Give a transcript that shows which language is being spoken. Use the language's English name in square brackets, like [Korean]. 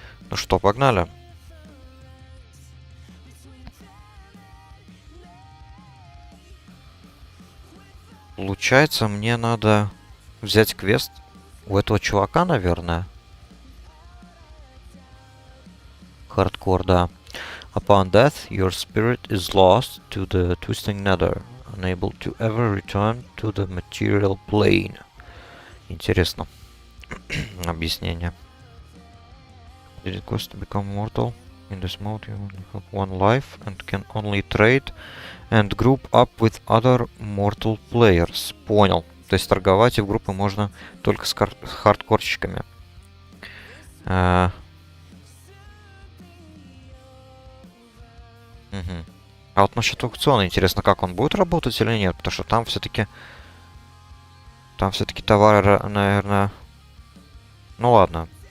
[Russian] Ну что, погнали. Получается, мне надо взять квест у этого чувака, наверное. Хардкор, да. [English] Upon death, your spirit is lost to the twisting nether, unable to ever return to the material plane. [Russian] Интересно. Объяснение. [English] Did it cost to become mortal? In this mode you only have one life and can only trade and group up with other mortal players. [Russian] Понял. То есть торговать и в группы можно только с хардкорщиками. Угу. А вот насчет аукциона интересно, как он будет работать или нет, потому что там все-таки товары, наверное... Ну ладно.